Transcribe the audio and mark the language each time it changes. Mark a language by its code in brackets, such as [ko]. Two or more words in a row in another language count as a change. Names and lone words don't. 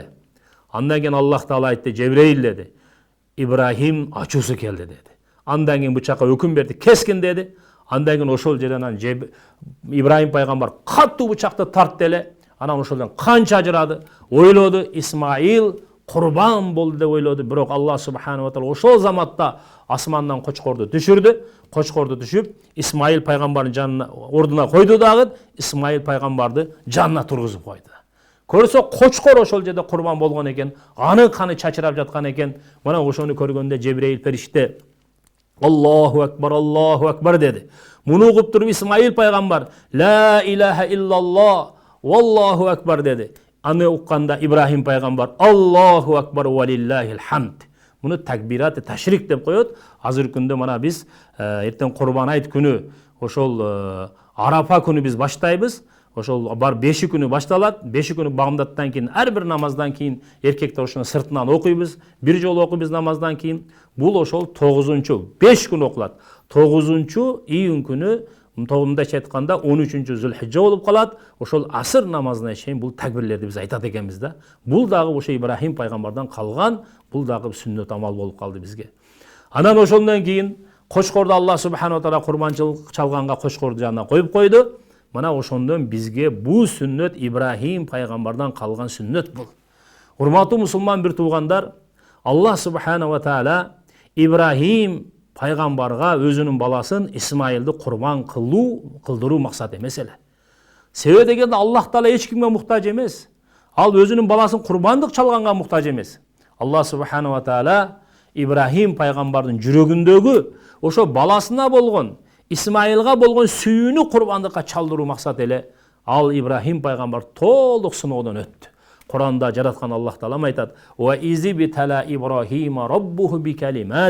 [ky] Андан кийин Аллах Таала айтты, "Жебрейил" деди. "Ибрахим ачуусу келди" деди. Андан кийин бычакка өкүм берди, "Кескин" деди. Андан кийин ошол жерден Ибрахим пайгамбар каттуу бычакты тартты эле. Анан ошолдон кан чажырады. Ойлоду, Исмаил курбан болду деп ойлоду. Бирок Аллах [ar] سبحانه وتعالى [ky] ошол заматта асмандан кочкорду түшүрдү. Кочкорду түшүп, Исмаил пайгамбардын жанына ордуна койду дагы, Исмаил пайгамбарды жанына тургузуп койду. Көрсө кочкор ошол жерде курбан болгон экен, аны каны чачырап жаткан экен. Мына ошону көргөндө Жебрейил периште [ar] الله أكبر [ky] деди. Муну угуп туруп Исмаил пайгамбар [ar] "لا إله إلا الله والله أكبر" [ky] деди. Аны укканда Ибрахим пайгамбар [ar] "الله أكبر ولله الحمد". [ky] Муну [ar] تكبيرات التشريق [ky] деп коет. Азыр күндө мана биз эртең Курбан айт күнү ошол Арапа күнү биз баштайбыз. Ошол бар 5 күнү башталат. 5 күнү багымдаттан кийин ар бир намаздан кийин эркектер ошону сыртынан окуйбуз. Бир жолу окуйбуз намаздан кийин. Бул ошол 9-5 күн окулат. 9 июнь күнү мындайча айтканда 13 Зулхижжа болуп калат. Ошол асыр намазына чейин бул такбирлерди биз айтат экенбиз да. Бул дагы ошо Ибрахим пайгамбардан калган, бул дагы сүннөт амал болуп калды бизге. Анан ошондон кийин кочкорду Аллах [ar] سبحانه وتعالى [ky] курбанчылык чалганга кочкорду жанына коюп койду. Мына ошондон бизге бул сүннөт Ибрахим пайгамбардан калган сүннөт бул. Урматтуу мусулман бир туугандар, Аллах [ar] سبحانه وتعالى [ky] Ибрахим пайгамбарга өзүнүн баласын Исмаилди курбан кылдыруу максат эмес эле. Себеби дегенде Аллах Таала эч кимге муктаж эмес. Ал өзүнүн баласын курбандык чалганга муктаж эмес. Аллах [ar] سبحانه وتعالى [ky] Ибрахим пайгамбардын жүрөгүндөгү ошо баласына болгон, Исмаилга болгон сүйүүнү курбандыкка чалдыруу максат эле ал Ибрахим пайгамбар толук сыноодон өттү. Куранда жараткан Аллах Таала айтат: [ar] "وإذ ابتلى إبراهيم ربه بكلمات".